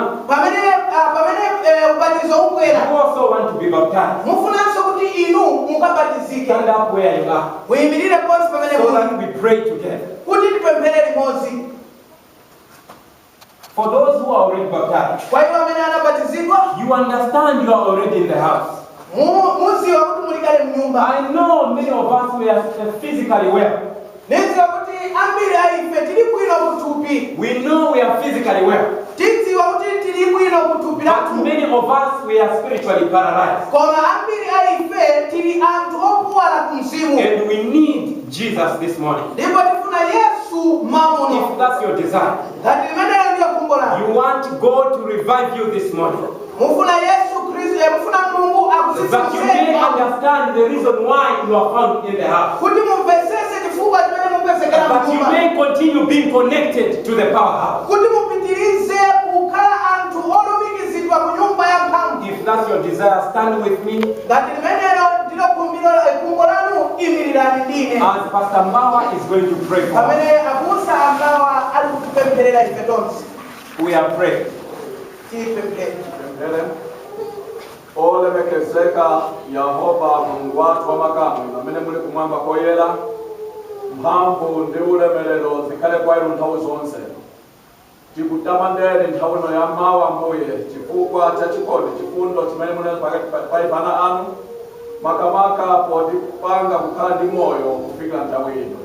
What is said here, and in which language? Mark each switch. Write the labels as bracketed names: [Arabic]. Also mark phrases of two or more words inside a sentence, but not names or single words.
[Nyanja] pamene ubatizo [English] you [Nyanja] ubwera [English] also want to be baptized. [Nyanja] mufunanso kuti inu mukabatizike. [English] Stand up where you are [Nyanja] muyimirire ponse pamene [English] so [Nyanja] muli [English] that we pray together. [Nyanja] kuti tipemphere limodzi. [English] For those who are already baptized, [Nyanja] kwa iwo amene anabatizidwa [English] you understand you are already in the house. [Nyanja] muziwa kuti mulikale mnyumba. [English] I know many of us we are physically well. [Nyanja] niziwa kuti ambiri a ife tili bwino kuthupi. [English] We know we are physically well. [Nyanja] tidziwa kuti tili bwino kuthupi [English] But [Nyanja] lathu. [English] many of us we are spiritually paralyzed. [Nyanja] koma ambiri a ife tili anthu opuwala ku mzimu. [English] And we need Jesus this morning. [Nyanja] ndipo tifuna yesu mamuno. [English] If that's your desire, [Nyanja] ngati limenelo ndiyo khumbo lanu. [English] you want God to revive you this morning, [Nyanja] mufuna yesu khristu mufuna mulungu [English] that you may [Nyanja] akusisiteni [English] understand the reason why you are found in the house, [Nyanja] kuti mumvesese chifukwa chimene mupezekera [English] that you [Nyanja] mnyumba. [English] may continue being connected to the powerhouse. [Nyanja] kuti mupitirize kukhala anthu olumikizidwa ku nyumba ya mphamvu. [English] If that's your desire, stand with me [Nyanja] ngati limenelo ndilo khumbo lanu imirirani ndine. [English] as Pastor Mbawa is going to pray for us. [Nyanja] pamene abusa angawa ali kutipempherera ife tonse. [English] We are praying. [Nyanja] tipemphere. olemekezeka yehova mulungu wathu wamakamwe amene muli kumwamba koyera mphamvu ndi ulemerero zikhale kwa inu nthawi zonse. tikutamandeni nthawi ino ya mawa Ambuye chifukwa cha chikondi chifundo chimene munena pakati pa ana anu makamaka potipanga kukhala ndi moyo kufikira nthawi ino.